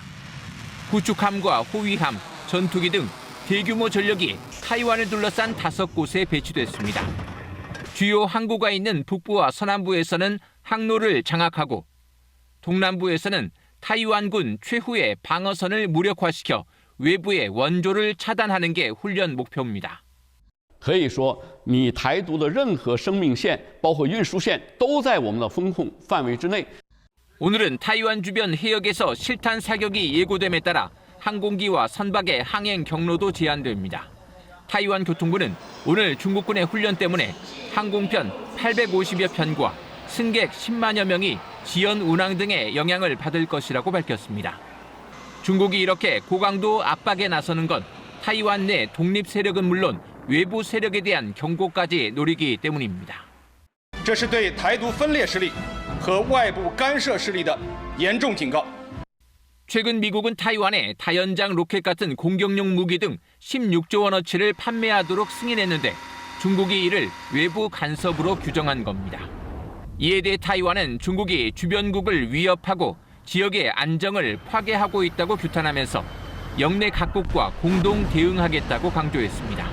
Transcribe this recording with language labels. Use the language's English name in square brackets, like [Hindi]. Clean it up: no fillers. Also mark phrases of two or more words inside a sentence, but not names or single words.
[Korean] 구축함과 호위함, 전투기 등 대규모 전력이 타이완을 둘러싼 5곳에 배치됐습니다. 주요 항구가 있는 북부와 서남부에서는 항로를 장악하고 동남부에서는 타이완군 최후의 방어선을 무력화시켜 외부의 원조를 차단하는 게 훈련 목표입니다. [Chinese] 可以说，你台独的任何生命线，包括运输线，都在我们的风控范围之内。 [Korean] 오늘은 타이완 주변 해역에서 실탄 사격이 예고됨에 따라 항공기와 선박의 항행 경로도 제한됩니다. 타이완 교통부는 오늘 중국군의 훈련 때문에 항공편 850여 편과 승객 10만여 명이 지연 운항 등의 영향을 받을 것이라고 밝혔습니다. 중국이 이렇게 고강도 압박에 나서는 건 타이완 내 독립 세력은 물론 외부 세력에 대한 경고까지 노리기 때문입니다. [Chinese] 这是对台独分裂势力和外部干涉势力的严重警告。 [Korean] 최근 미국은 타이완에 다연장 로켓 같은 공격용 무기 등 16조 원어치를 판매하도록 승인했는데 중국이 이를 외부 간섭으로 규정한 겁니다. 이에 대해 타이완은 중국이 주변국을 위협하고 지역의 안정을 파괴하고 있다고 규탄하면서 영내 각국과 공동 대응하겠다고 강조했습니다.